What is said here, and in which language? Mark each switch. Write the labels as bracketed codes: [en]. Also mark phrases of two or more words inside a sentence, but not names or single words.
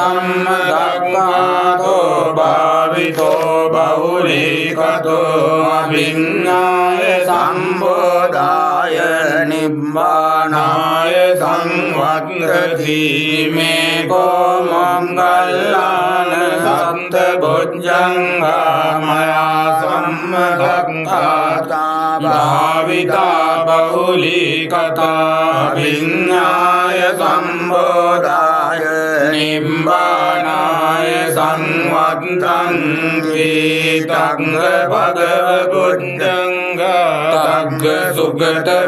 [pi] සම්මදක්ඛාතෝ භාවිතෝ බහුලීකතෝ අභිඤ්ඤාය සම්බෝධාය නිබ්බානාය සංවත්තති මේ කෝ මොග්ගල්ලාන සත්ත බොජ්ජංගා මයා සම්මදක්ඛාතා භාවිතා බහුලීකතා අභිඤ්ඤාය සම්බෝධාය නිබ්බානාය සංවත්තන්ති තග්ග භගව බොජ්ජංගා තග්ග සුගත